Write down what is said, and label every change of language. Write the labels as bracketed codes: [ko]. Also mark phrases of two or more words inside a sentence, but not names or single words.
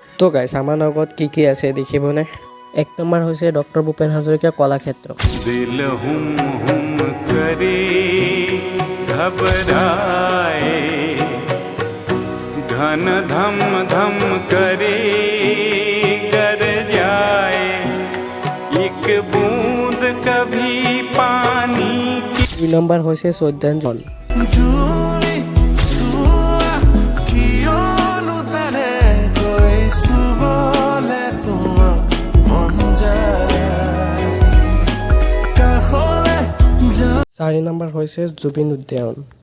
[as] তো গাইছ আমাৰ লগত কি আছে দেখিবনে। 1 নম্বৰ হৈছে ডক্টৰ ভূপেন হাজৰিকা কলাক্ষেত্ৰ। [hi] दिल हुम हुम करे घबराए घन धम धम करे कर जाए एक बूंद कभी पानी की [as] 2 নম্বৰ হৈছে শ্ৰদ্ধাঞ্জলি। চাৰি নম্বৰ হৈছে জুবিন উদ্যান।